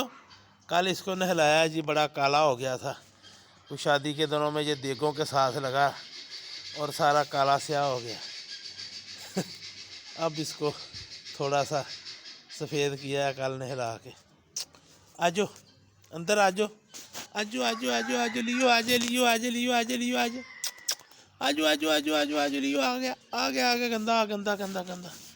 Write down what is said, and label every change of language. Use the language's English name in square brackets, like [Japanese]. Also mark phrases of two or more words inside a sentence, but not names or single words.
[Hindi] कल इसको नहलाया जी, बड़ा काला हो गया था। कुछ शादी के दिनों में ये देगों के साथ लगा और सारा काला स्याह हो गया। अब इसको थोड़ा सा सफ़ेद किया है कल नहला के। आजो अंदर, आजो आजो आजो आजो आजो लियो, आजे लियो, आजे लियो, आजे लियो, आजो आजो आजो आजो आजो आजो लियो। आ गया आ गया आ गया, गंदा गंदा गंदा गंदा।